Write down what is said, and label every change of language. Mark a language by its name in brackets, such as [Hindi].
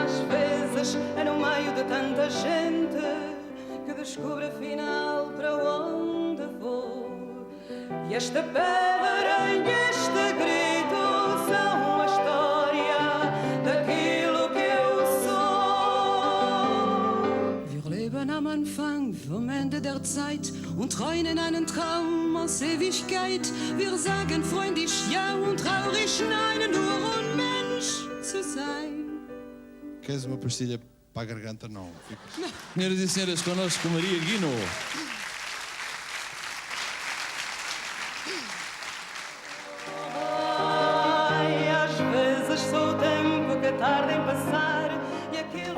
[Portuguese] Às vezes é no meio de tanta gente que descubro afinal para onde vou. E esta pedra e este grito são a história daquilo que eu sou. [German] Wir leben am Anfang, vom Ende der Zeit und träumen einen Traum aus Ewigkeit. Wir sagen freundlich ja und traurig nein, nur um Mensch zu sein. [Portuguese] Queres uma pastilha para a garganta? Não. Senhoras e senhores, connosco Maria Guinaud. Ai, às vezes sou o tempo que tarda em passar e aquilo...